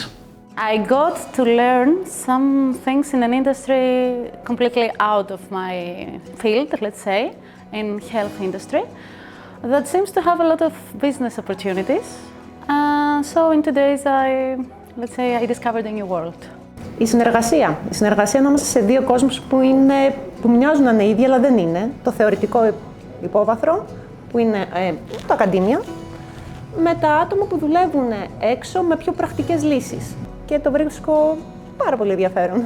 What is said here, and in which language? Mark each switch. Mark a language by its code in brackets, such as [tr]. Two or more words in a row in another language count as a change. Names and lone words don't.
[en] I got to learn some things in an industry completely out of my field, let's say, in health industry, that seems to have a lot of business opportunities. So in 2 days, I discovered a new world. [el] Η συνεργασία ανάμεσα σε δύο κόσμους που μοιάζουν να είναι ίδιοι, αλλά δεν είναι. Το θεωρητικό υπόβαθρο, που είναι το ακαδήμιο, με τα άτομα που δουλεύουν έξω με πιο πρακτικές λύσεις. Και το βρίσκω πάρα πολύ ενδιαφέρον.